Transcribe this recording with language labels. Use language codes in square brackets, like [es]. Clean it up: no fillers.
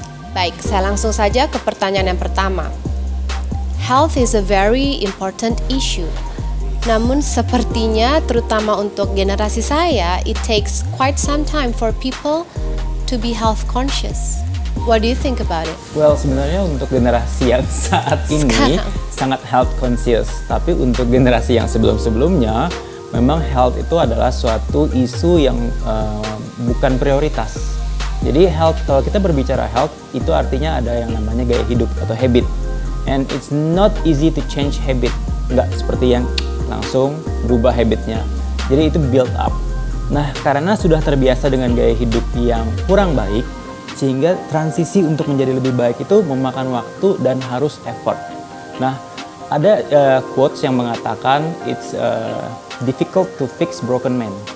[id] Baik, saya langsung saja ke pertanyaan yang pertama. [en] Health is a very important issue. [id] Namun sepertinya terutama untuk generasi saya, [en] it takes quite some time for people to be health conscious. What do you think about it? [id] Well, sebenarnya untuk generasi yang saat ini sangat health conscious. Tapi untuk generasi yang sebelum-sebelumnya, memang health itu adalah suatu isu yang bukan prioritas. Jadi health, kalau kita berbicara health, itu artinya ada yang namanya gaya hidup atau habit. [en] And it's not easy to change habit. [id] Nggak seperti yang langsung berubah habitnya. Jadi itu build up. Nah, karena sudah terbiasa dengan gaya hidup yang kurang baik, sehingga transisi untuk menjadi lebih baik itu memakan waktu dan harus effort. Nah, ada quotes yang mengatakan [en] it's difficult to fix broken men.